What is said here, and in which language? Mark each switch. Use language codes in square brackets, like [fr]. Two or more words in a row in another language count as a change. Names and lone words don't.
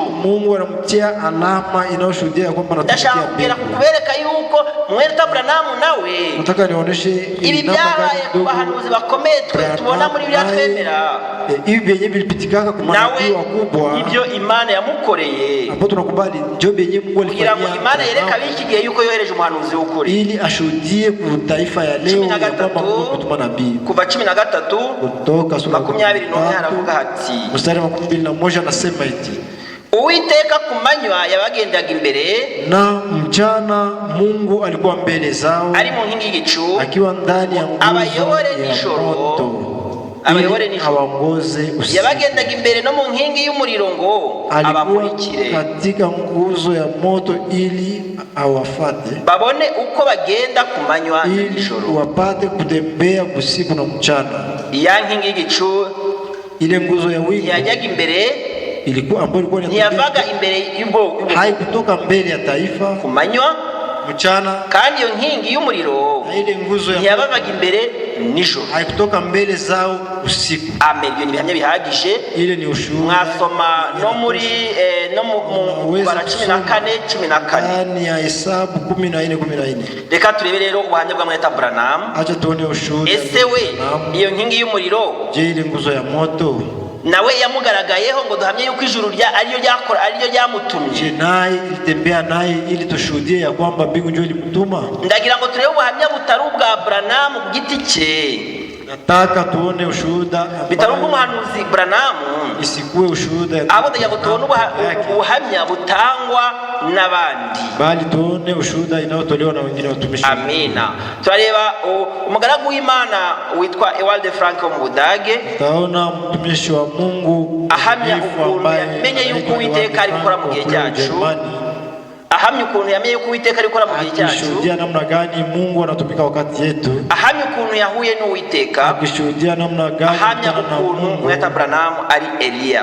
[sw] Mungu anamtia alama inayoshuhudia kwamba anatokea mbele. [rw] Ndashaka kubereka yuko mwene Abrahamu nawe, [sw] nataka nionyeshe [rw] ibi byabaye ku bahanuzi bakomeye tubona muri Bibiliya twemera, [sw] ibi byenye bilipitikaka ku manabii wakubwa, [rw] ibyo Imana yamukoreye, [sw] hapo tunakubali ndio byenye Mungu alifanya, [rw] kugira ngo Imana yereka biki gihe yuko yohereje umuhanuzi w'ukuri, [sw] ili ashuhudie ku taifa ya leo ya kwamba Mungu kutuma nabii. [rw] Kuva 13 [sw] Kutoka sura [rw] 21 haravuga hati, [sw] mstari wa 21 anasema eti, [rw] Uwiteka kumanywa yabagendaga imbere, [sw] na mchana Mungu alikuwa mbele zao, [rw] ari mu nkingi y'igicu, [sw] akiwa ndani ya nguzo [rw] abayobore nijoro, abayobore nijoro, [sw] awaongoze usiku, [rw] yabagendaga imbere no mu nkingi y'umuriro ngo abamurikire, [sw] katika nguzo ya moto ili awafate, [rw] babone uko bagenda kumanywa nijoro, [sw] wapate kutembea usiku na mchana. [rw] Ya nkingi y'igicu, [sw] ile nguzo ya wingu [rw] yajyaga imbere, [sw] ilikuwa ambayo ilikuwa [rw] ntiyavaga imbere y'ubwo, [sw] haikutoka mbele ya taifa [rw] kumanywa [sw] mchana, [rw] kandi iyo nkingi y'umuriro [sw] ile nguzo ya [rw] ntiyavaga imbere nijoro, [sw] haikutoka mbele zao usiku. Amen. [rw] Ibyo ni bihamya bihagije, [sw] ile ni ushuhuda. [rw] Mwasoma no muri no mu bara 14 [sw] ndani ya Hesabu 14:14. [rw] Reka turebe rero ubuhamya bwa mwene Abrahamu. [sw] Acha tuone ushuhuda. [rw] Ese we iyo nkingi y'umuriro, [sw] je, ile nguzo ya moto [rw] nawe yamugaragayeho ngo duhamye yuko ijuru ariyo ryamutumye, [sw] je naye ilitembea naye ili tushuhudie ya kwamba mbingu ndio ilimtuma? [rw] Ndagira ngo turebe ubuhamya butari ubwa Abrahamu giti cye, [sw] nataka tuone ushuhuda [rw] bitari umuhanuzi Abrahamu, [sw] isikuwe ushuhuda [rw] abo ndagira ngo tuone ubuhamya butangwa n'abandi, [sw] bali tuone ushuhuda inayotolewa na wengine watumishi. Amina. [rw] Turareba umugaragu w'Imana witwa Ewald Frank wo mu Budage, [sw] taona mtumishi wa Mungu [rw] ahamya ukuntu yamenye yuko Uwiteka ari gukora mu gihe cyacu, ahamya ukuntu yamenye ko Uwiteka ariko mu gihe cyacu, [sw] akishuhudia namna gani Mungu anatumika wakati yetu, [rw] ahamya ukuntu yahuye n'Uwiteka, [sw] akishuhudia namna gani [rw] ahamya ukuntu Mweta Branham ari Eliya,